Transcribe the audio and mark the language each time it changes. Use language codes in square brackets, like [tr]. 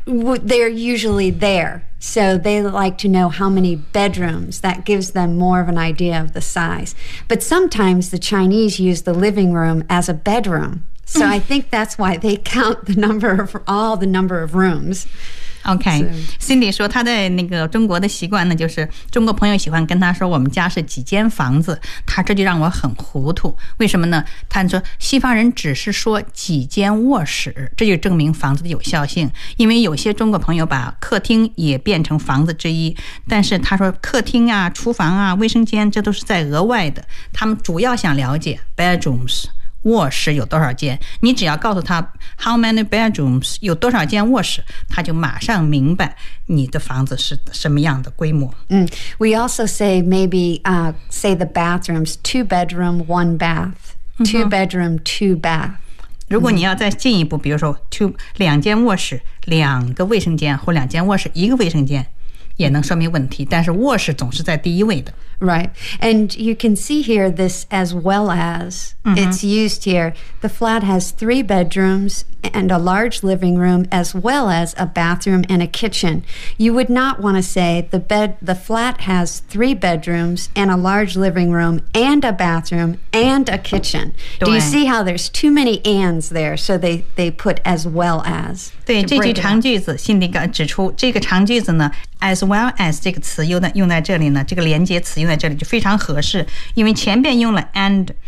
[en] They're usually there. So they like to know how many bedrooms. That gives them more of an idea of the size. But sometimes the Chinese use the living room as a bedroom. So I think that's why they count the number of all the number of rooms. [zh] Okay, Cindy 说他在那个中国的习惯呢，就是中国朋友喜欢跟他说我们家是几间房子，他这就让我很糊涂。为什么呢？他说西方人只是说几间卧室，这就证明房子的有效性。因为有些中国朋友把客厅也变成房子之一，但是他说客厅啊、厨房啊、卫生间这都是在额外的。他们主要想了解 bedrooms。卧室有多少间，你只要告诉他 how many bedrooms 有多少间卧室，他就马上明白你的房子是什么样的规模。 [en] We also say maybe, say the bathrooms, 2 bedroom, 1 bath, 2 bedroom, 2 bath. [zh] 如果你要再进一步，比如说 两间卧室，两个卫生间，或两间卧室，一个卫生间，也能说明问题，但是卧室总是在第一位的。 [en] Right. And you can see here this as well as, it's used here. The flat has 3 bedrooms and a large living room as well as a bathroom and a kitchen. You would not want to say the flat has 3 bedrooms and a large living room and a bathroom and a kitchen. Do you see how there's too many ands there? So they put as well as. [zh] 对，这句长句子，心里指出这个长句子呢 as well as 这个词用在这里呢，这个连接词用在这里就非常合适，因为前边用了 and，